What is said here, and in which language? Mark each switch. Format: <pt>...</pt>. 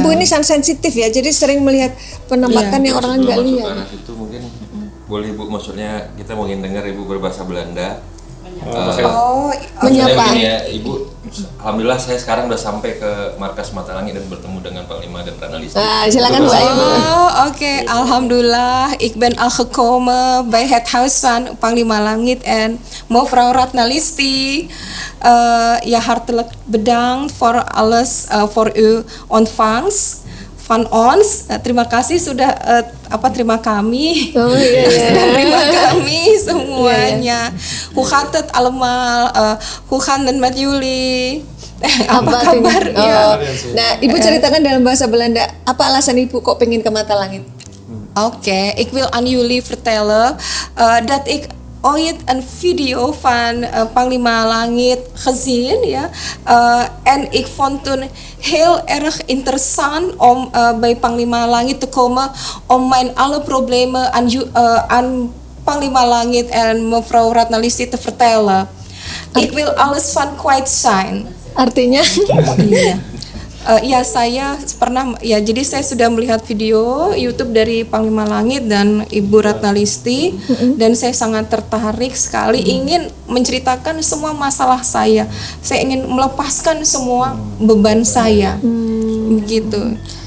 <id>Ibu ini sangat sensitif ya, jadi sering melihat penampakan Iya. yang orang nggak Sebelum lihat. masuk ke arah situ mungkin boleh Ibu, maksudnya kita mau ingin dengar Ibu berbahasa Belanda. Maksudnya Menyapa. begini ya, Ibu. Alhamdulillah saya sekarang udah sampai ke markas Mata Langit dan bertemu dengan Panglima dan Ratna Listi. Silakan Bu Ayu. Oké.</id> <nl>Alhamdulillah, ik ben al gekomen bij het huis van Panglima Langit en mevrouw Ratna Listi. Ja, hartelijk bedankt voor alles, voor uw ontvangst van ons.</nl> <id>Terima kasih sudah terima kami. Oh iya. Terima kami semuanya.</id> <nl>Hoe gaat het allemaal? Hoe gaan het met jullie?</nl> <id>Apa artinya? kabar? Oh. Ya. Nah, Ibu ceritakan dalam bahasa Belanda, apa alasan Ibu kok pengen ke Mata Langit?</id> <nl>Oké, ik wil aan jullie vertellen dat ik ooit een video van Panglima Langit gezien, ja. En ik vond toen heel erg interessant om bij Panglima Langit te komen om mijn alle problemen aan Panglima Langit en mevrouw Ratnalisti te vertellen. Ik wil alles van kwijt zijn.</nl> <id>Artinya Iya. Ya saya pernah ya, jadi saya sudah melihat video YouTube dari Panglima Langit dan Ibu Ratnalisti dan saya sangat tertarik sekali ingin menceritakan semua masalah saya. Saya ingin melepaskan semua beban saya. Begitu.</id>